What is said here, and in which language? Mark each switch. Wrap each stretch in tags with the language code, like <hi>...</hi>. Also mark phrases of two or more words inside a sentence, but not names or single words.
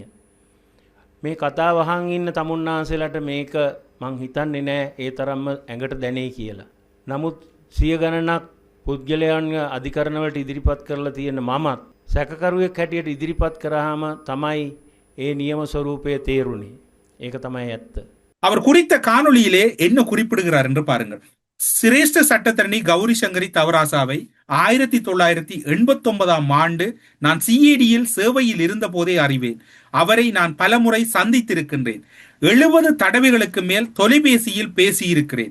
<si>මේ කතාව අහන් ඉන්න තමුන්නාන්සේලාට මේක මං හිතන්නේ නෑ ඒ තරම්ම ඇඟට දැනේ කියලා. නමුත් සිය ගණනක් පුද්ගලයන් අධිකරණවලට ඉදිරිපත් කරලා තියෙන මමත් සැකකරුවෙක් හැටියට ඉදිරිපත් කරාම තමයි ඒ නියම ස්වරූපය තේරුනේ. ඒක තමයි ඇත්ත.</si> <ta>அவர் குறித்த காணொளியிலே என்ன குறிப்பிடுகிறார் என்று பாருங்கள். சிரேஷ்ட சட்டத்தரணி கௌரி சங்கரி தவராசாவை 1989 ஆண்டு நான் சிஏடியில் சேவையில் இருந்த போதே அறிவேன். அவரை நான் பலமுறை சந்தித்திருக்கின்றேன். 70 தடவைகளுக்கு மேல் தொலைபேசியில் பேசியிருக்கிறேன்.</ta>